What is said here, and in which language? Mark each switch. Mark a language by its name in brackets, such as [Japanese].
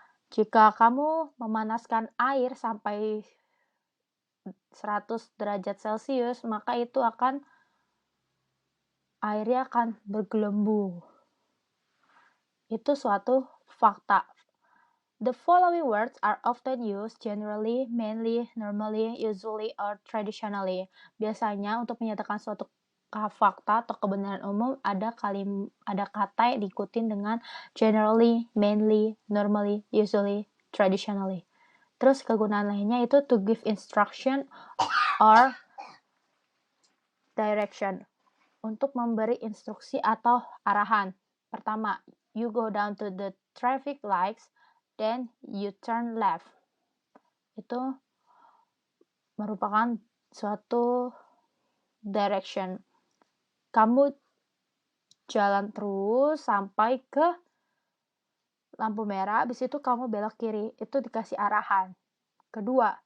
[Indonesian] Jika kamu memanaskan air sampai 100 derajat Celcius, maka itu airnya akan bergelembung. Itu suatu fakta. [English] The following words are often used generally, mainly, normally, usually, or traditionally. [Indonesian] Biasanya untuk menyatakan suatu fakta atau kebenaran umum ada kata yang diikuti dengan generally, mainly, normally, usually, traditionally. Terus kegunaan lainnya itu [English] to give instruction or direction, [Indonesian] untuk memberi instruksi atau arahan. Pertama, [English] you go down to the traffic lights, then you turn left. [Indonesian] Itu merupakan suatu direction. Kamu jalan terus sampai ke lampu merah, habis itu kamu belok kiri. Itu dikasih arahan. Kedua,